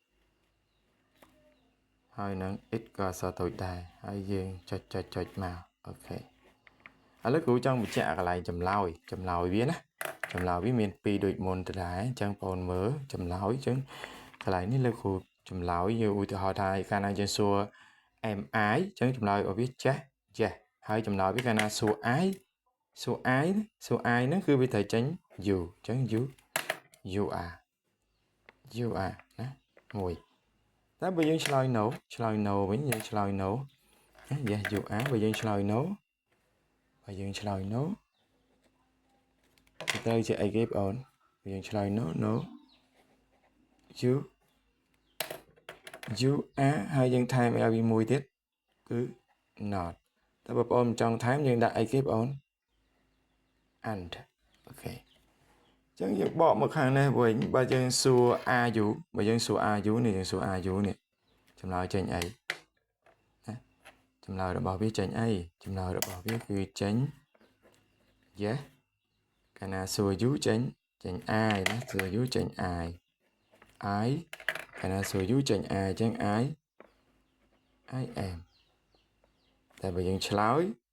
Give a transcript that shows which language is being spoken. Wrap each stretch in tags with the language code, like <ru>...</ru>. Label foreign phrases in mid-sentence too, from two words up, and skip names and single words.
<km>ហើយនឹង it ក៏អក្សរតូចដែរហើយយើងចុចមកអូខេឥឡូវគ្រូចង់បញ្ជាក់កន្លែងចម្លើយវាណាចម្លើយវាមាន2ដូចមុនទៅដែរអញ្ចឹងបងប្អូនមើលចម្លើយអញ្ចឹងកន្លែងនេះលោកគ្រូចម្លើយយើងឧទាហរណ៍ថាកាលណាយើងសួរ</km> <en>am I</en> <km>អញ្ចឹងចម្លើយរបស់វាចេះហើយចម្លើយវាកាលណាសួរ I ហ្នឹងគឺវាត្រូវចេញ you អញ្ចឹង</km> <en>you are</en> <km>ណាមួយតែបើយើងឆ្លើយ no វិញយើងឆ្លើយ</km> <en>no yes you are</en> <km>បើយើងឆ្លើយ no ទៅជាអីគេបងអូនបើយើងឆ្លើយ no</km> <en>you are</en> <km>ហើយយើងថែមឲ្យវាមួយទៀតគឺ not តែបងប្អូនមិនចង់ថែមយើងដាក់អីគេបងអូន and អូខេចឹងយើងបកមកខាងនេះវិញបើយើងសួរ</km> <en>are you</en> <km>នេះយើងសួរ</km> <en>are you</en> <km>នេះចម្លើយចេញអីណាចម្លើយរបស់វាចេញអីចម្លើយរបស់វាគឺចេញ yes កាលណាសួរ you ចេញ I ណាសួរ you ចេញ I កាលណាសួរ you ចេញ I ចឹង</km> <en>I am</en> <km>តែបើយើងឆ្លើយ</km>